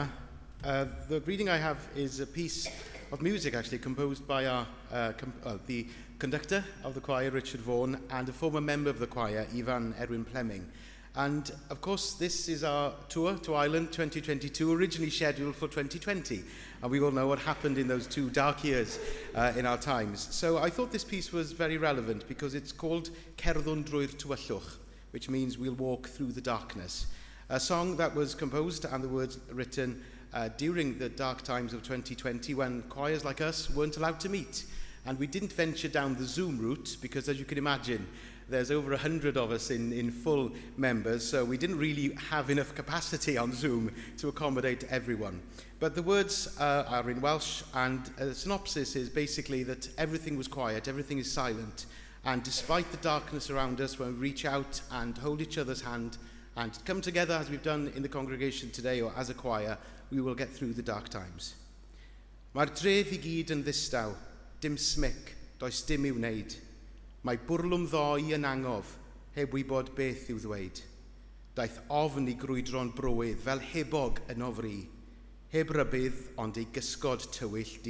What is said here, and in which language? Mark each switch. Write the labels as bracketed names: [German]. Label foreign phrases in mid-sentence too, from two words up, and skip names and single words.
[English] The reading I have is a piece of music actually composed by the conductor of the choir, Richard Vaughan, and a former member of the choir, Ivan Edwin Plemming. And of course, this is our tour to Ireland 2022, originally scheduled for 2020. And we all know what happened in those 2 dark years in our times. So I thought this piece was very relevant because it's called Cerddwn drwy'r tywyllwch, which means we'll walk through the darkness. A song that was composed and the words written during the dark times of 2020 when choirs like us weren't allowed to meet. And we didn't venture down the Zoom route because, as you can imagine, there's over 100 of us in full members, so we didn't really have enough capacity on Zoom to accommodate everyone. But the words are in Welsh, and the synopsis is basically that everything was quiet, everything is silent, and despite the darkness around us, when we reach out and hold each other's hand and come together as we've done in the congregation today or as a choir, we will get through the dark times. [Welsh] Mae'r dref I gyd yn ddistaw, dim smic, does dim i'w wneud. Mae bwrlwm ddoi yn angof, heb wybod beth i'w ddweud. Daeth ofn I grwydro'n brywydd fel hebog yn ofri, heb rybydd ond ei gysgod tywyll di.